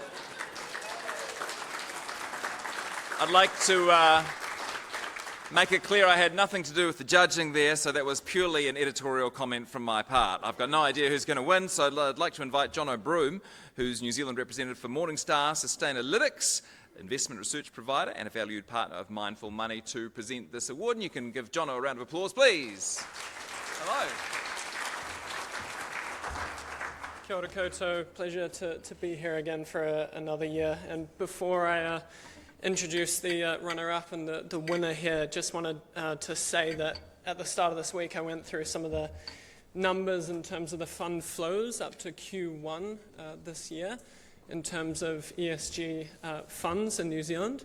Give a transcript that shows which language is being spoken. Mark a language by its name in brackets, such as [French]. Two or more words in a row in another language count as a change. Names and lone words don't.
[English] I'd like to make it clear I had nothing to do with the judging there, so that was purely an editorial comment from my part. I've got no idea who's going to win, so I'd like to invite Jono Ridler, who's New Zealand representative for Morningstar Sustainalytics, investment research provider and a valued partner of Mindful Money, to present this award. And you can give Jono a round of applause, please. Hello. [Māori] Kia ora koutou, [English] pleasure to be here again for another year. And before I introduce the runner-up and the winner here, just wanted to say that at the start of this week I went through some of the numbers in terms of the fund flows up to Q1 this year in terms of ESG funds in New Zealand.